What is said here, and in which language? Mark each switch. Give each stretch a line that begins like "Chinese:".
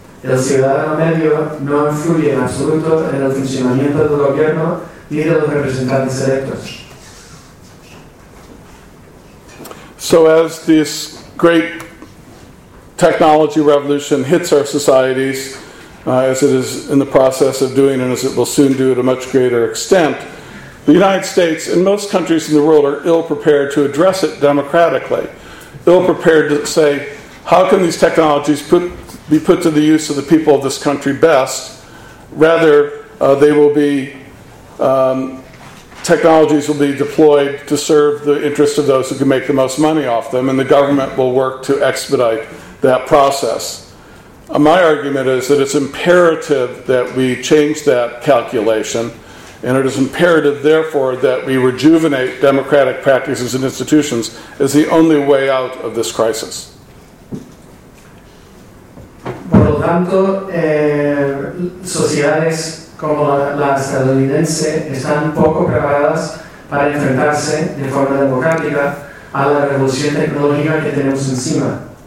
Spanish: El ciudadano medio no influye en absoluto en el funcionamiento del gobierno ni de los representantes electos.
English: So as this great technology revolution hits our societies, as it is in the process of doing and as it will soon do at a much greater extent, the United States and most countries in the world are ill-prepared to address it democratically, ill-prepared to say, how can these technologies be put to the use of the people of this country best? Rather, they will be technologies will be deployed to serve the interests of those who can make the most money off them, and the government will work to expedite that process. My argument is that it's imperative that we change that calculation, and it is imperative, therefore, that we rejuvenate democratic practices and institutions as the only way out of this crisis.
Spanish: Por lo tanto, sociedades como la estadounidense están poco preparadas para enfrentarse de forma democrática a la revolución tecnológica que tenemos encima.